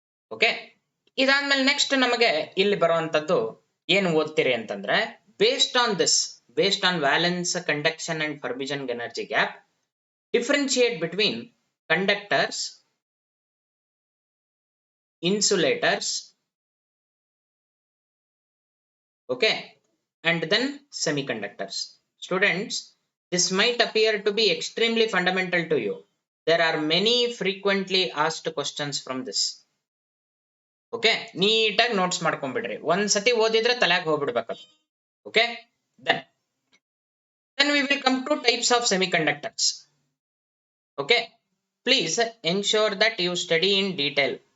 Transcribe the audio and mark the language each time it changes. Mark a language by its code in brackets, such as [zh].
[en] okay, [kn] ಇದಾದ್ಮೇಲೆ next ನಮಗೆ ಇಲ್ಲಿ ಬರುವಂತದ್ದು ಏನು ಓದ್ತೀರಿ ಅಂತಂದ್ರೆ, [en] Based on valence, conduction and forbidden energy gap, differentiate between conductors, insulators, okay, and then semiconductors. Students, this might appear to be extremely fundamental to you. There are many frequently asked questions from this. [kn] Okay, ನೀಟಾಗಿ notes ಮಾಡ್ಕೊಂಡ್ಬಿಡ್ರಿ. ಒಂದ್ಸತಿ ಓದಿದ್ರೆ ತಲೆಗೆ ಹೋಗ್ಬಿಡ್ಬೇಕು. [en] Okay, then we will come to types of semiconductors. Okay, please ensure that you study in detail.